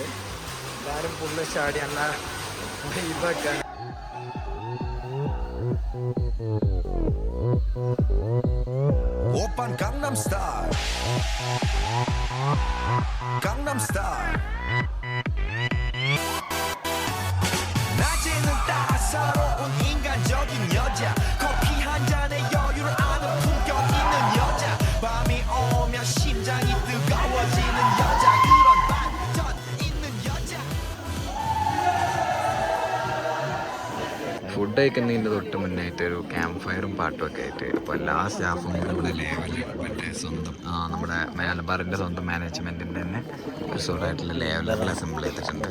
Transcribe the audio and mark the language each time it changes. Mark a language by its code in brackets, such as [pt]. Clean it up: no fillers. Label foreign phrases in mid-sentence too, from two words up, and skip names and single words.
[ml] എല്ലാവരും പൂളിൽ ചാടി നല്ല വൈബൊക്കെ. [ko] 오빤 강남 스타일 강남 스타일 낮에는 따사로운 인간적인 여자 커피 한 잔에 여유를 아는 품격 있는 여자 밤이 오면 심장이 뜨거워지는 여자 그런 반전 있는 여자 [ml] ഫുഡ് കഴിക്കുന്നതിൻ്റെ തൊട്ട് മുന്നായിട്ട് ഒരു ക്യാമ്പ് ഫയറും പാട്ടും ഒക്കെ ആയിട്ട് ഇപ്പോൾ എല്ലാ സ്റ്റാഫും നമ്മുടെ ലേവല് മറ്റേ സ്വന്തം നമ്മുടെ മലബാറിൻ്റെ സ്വന്തം മാനേജ്മെൻറ്റിൻ്റെ തന്നെ റിസോർട്ടായിട്ടുള്ള ലേവലറിൽ അസംബിൾ ചെയ്തിട്ടുണ്ട്.